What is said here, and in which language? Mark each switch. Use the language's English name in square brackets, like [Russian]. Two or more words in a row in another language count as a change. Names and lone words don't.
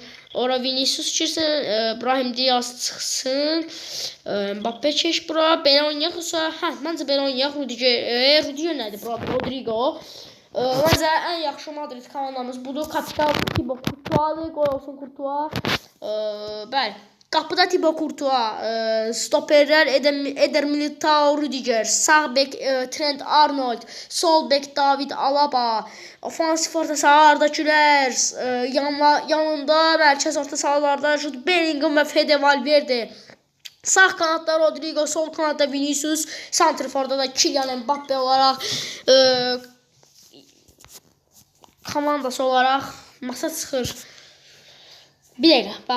[Azerbaijani] Ora Vinicius girsin, Brahim Diaz çıxsın. Mbappe keç bura. Belə oynayaq yoxsa? Məncə belə oynayaq. Rudiger nədir bura? Rodrigo. Məncə ən yaxşı Madrid komandamız budur. Kapital Thibaut Courtois, qoy olsun Courtois. Bəli. Qapıda Thibaut Courtois, stoperlər Eder Militao, Rudiger, sağ bek Trent Arnold, sol bek David Alaba, ofansif orta saha Arda Güler, yanında mərkəz orta sahalarda Jude Bellingham və Fede Valverde. Sağ kanatda Rodrigo, sol kanatda Vinicius, santriforda da Kylian Mbappe olaraq komandası olaraq masa çıxır. Bir dəqiqə, bax.